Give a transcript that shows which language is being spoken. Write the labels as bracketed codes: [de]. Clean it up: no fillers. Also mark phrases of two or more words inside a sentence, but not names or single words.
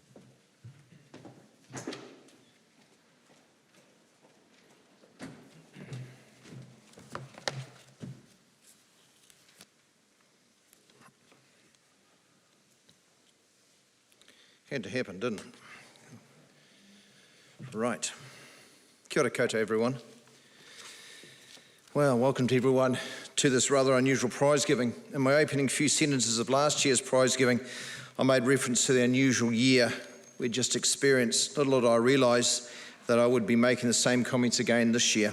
[en] Had to happen, didn't it? Right. [mi] Kia ora koutou, [en] everyone. Well, welcome to everyone to this rather unusual prize giving. In my opening few sentences of last year's prize giving, I made reference to the unusual year we just experienced. Little did I realise that I would be making the same comments again this year.